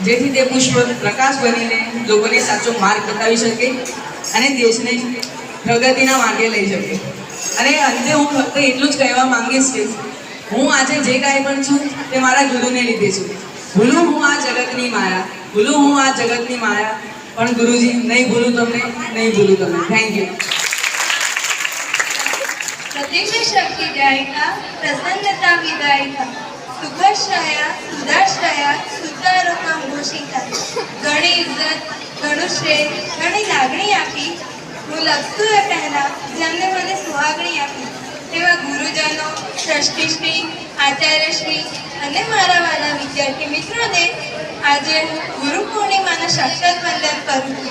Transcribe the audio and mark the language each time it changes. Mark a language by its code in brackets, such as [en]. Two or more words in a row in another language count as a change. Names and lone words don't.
[gu] જેથી તે પુષ્પ પ્રકાશ બનીને લોકોને સાચો માર્ગ બતાવી શકે અને દેશને પ્રગતિના માર્ગે લઈ શકે. અને અંતે હું ફક્ત એટલું જ કહેવા માંગીશ કે હું આજે જે કાંઈ પણ છું તે મારા ગુરુને લીધે છું. ભૂલું હું આ જગતની માયા, ભૂલું હું આ જગતની માયા, પણ ગુરુજી નહીં ભૂલું તમને, નહીં ભૂલું તમને. [en] Thank you. [sa] प्रत्यक्ष शक्ति दायिका प्रसन्नता विदायिका सुखश्रया सुधाश्रया सुतारोका घोषिता [gu] ઘણી ઇજ્જત घणું શ્રેય ઘણી લાગણી આપી હું લખતું એ પહેલા જેમને મને સુહાગણી આપી એવા ગુરુજનો ટ્રસ્ટીશ્રી આચાર્યશ્રી અને મારા વાલા વિદ્યાર્થી મિત્રોને આજે હું ગુરુ પૂર્ણિમાનું સાક્ષાત વંદન કરું છું.